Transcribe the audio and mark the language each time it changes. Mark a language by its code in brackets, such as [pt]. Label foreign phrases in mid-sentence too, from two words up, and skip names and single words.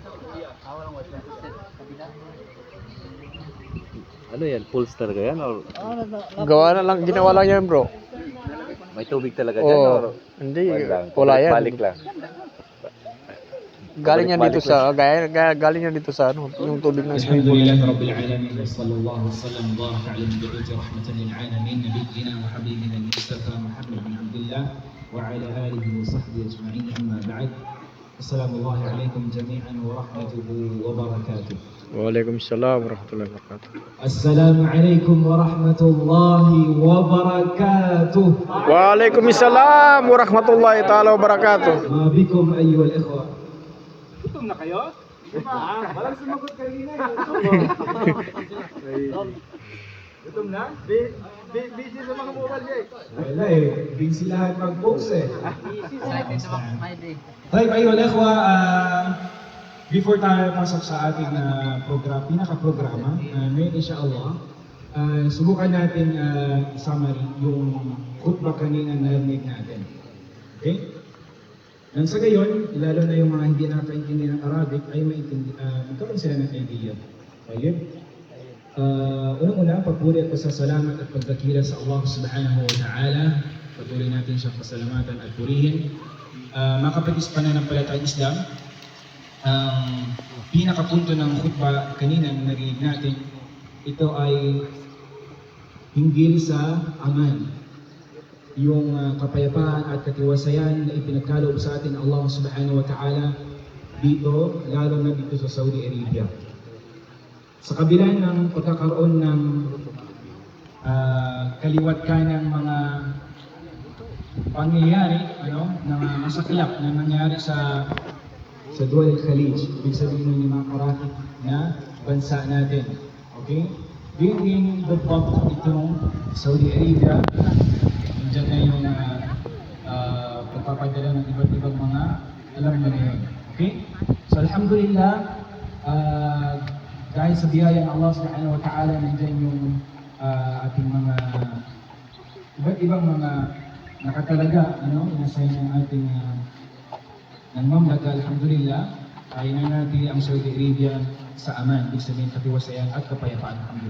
[tl] Ano yan? Pulse talaga yan? Or Gawa na lang, ginawa lang yan bro. may tubig talaga dyan? Or Hindi, lang? wala yan. Balik lang. Galing yan dito sa, galing yan dito sa ano, yung tubig ng swimming pool. [ar] الحمد لله رب العالمين وصلى الله وسلم وبارك على نبينا رحمة للعالمين نبينا وحبيبنا المصطفى محمد بن عبد الله وعلى آله وصحبه أجمعين أما بعد. السلام عليكم جميعا ورحمته وبركاته. وعليكم السلام ورحمة الله وبركاته. السلام عليكم ورحمة الله وبركاته. وعليكم السلام ورحمة الله تعالى وبركاته. ما بكم أيها الإخوة. [tl] Gutom na kayo? Walang sumagot kanina. Gutom na? Busy sa mga mobile guys. Wala eh, busy lahat mag-post eh. Excited na mag-Friday. [ar] Tayo أيها الإخوة, [tl] before tayo pasok sa ating pinaka-programa, ngayon insyaAllah, subukan natin summary yung khutbah kanina na narinig natin. Okay? Nang sa gayon, lalo na yung mga hindi nakakaintindi ng Arabic, ay magkaroon sila ng idea. Okay? Unang-una, pagpuri at pasasalamat at pagdakila sa Allah [ar] سبحانه وتعالى. [tl] Patuloy natin siyang pasalamatan at purihin. Mga kapatid sa pananampalatayang Islam, ang pinakapunto ng khutbah kanina na narinig natin, ito ay hinggil sa aman. Yung kapayapaan at katiwasayan na ipinagkaloob sa atin Allah [ar] سبحانه وتعالى [tl] dito, lalo na dito sa Saudi Arabia. Sa kabila ng pagkakaroon ng kaliwat ka ng mga pangyayari, na masaklap na nangyari sa [ar] دول الخليج, [tl] ibig sabihin ng mga karakit na bansa natin. Okay? [en] During the bump [tl] itong Saudi Arabia, nandiyan na yung pagpapadala ng iba't ibang mga alam mo na yun. Okay? So alhamdulillah, dahil sa biyaya ng Allah [ar] سبحانه وتعالى, [tl] nandiyan yung ating mga iba't ibang mga nakatalaga, nasa ng ating ng mamlaka, alhamdulillah, ay nanatili ang Saudi Arabia sa aman, ibig sabihin katiwasayan at kapayapaan, alhamdulillah.